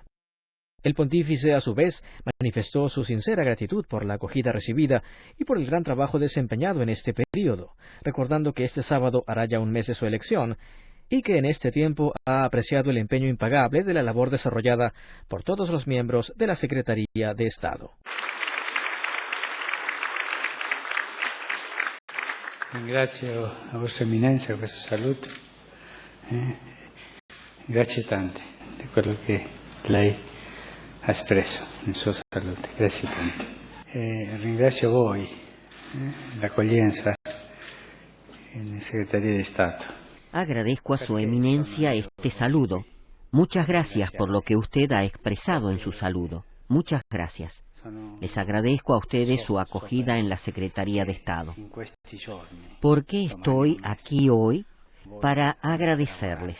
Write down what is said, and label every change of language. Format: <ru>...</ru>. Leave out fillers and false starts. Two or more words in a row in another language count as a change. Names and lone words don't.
<es>El pontífice, a su vez, manifestó su sincera gratitud por la acogida recibida y por el gran trabajo desempeñado en este período, recordando que este sábado hará ya un mes de su elección, y que en este tiempo ha apreciado el empeño impagable de la labor desarrollada por todos los miembros de la Secretaría de Estado.</es> <it>Ringrazio a vostra eminenza per questo saluto. Grazie tante di quello che lei ha espresso nel suo saluto. Grazie tante. Ringrazio voi, l'accoglienza in Segreteria di Stato.</it> <es>Agradezco a su eminencia este saludo. Muchas gracias por lo que usted ha expresado en su saludo. Muchas gracias. Les agradezco a ustedes su acogida en la Secretaría de Estado. ¿Por qué estoy aquí hoy? Para agradecerles.</es>